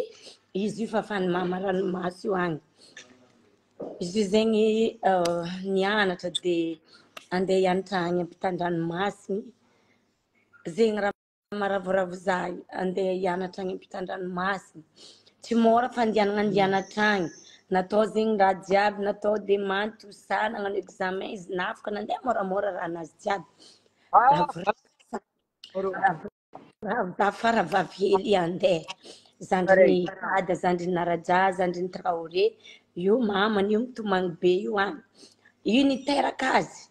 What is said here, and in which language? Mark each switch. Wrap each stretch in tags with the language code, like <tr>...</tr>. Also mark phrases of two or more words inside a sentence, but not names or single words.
<mg>Izy io fa fany mama ranomasy io agny. Izy io zegny nianatra de andeha hianatra agny ampitan-dranomasiny. Zegny raha maravoravo za andeha hianatra agny ampitan-dranomasiny. Tsy mora fandehanandianatra agny. Natao zegny raha jiaby, natao</mg> <fr>demande tout ça,</fr> <mg>nagnano examen izy nafaka nandeha moramora raha nazy jiaby. Raha faravavy hely andeha. Zandriny Kada, zandriny Naraja, zandriny Traoré. Io mamany io mitomagny be io agny. Io niteraka azy.</mg>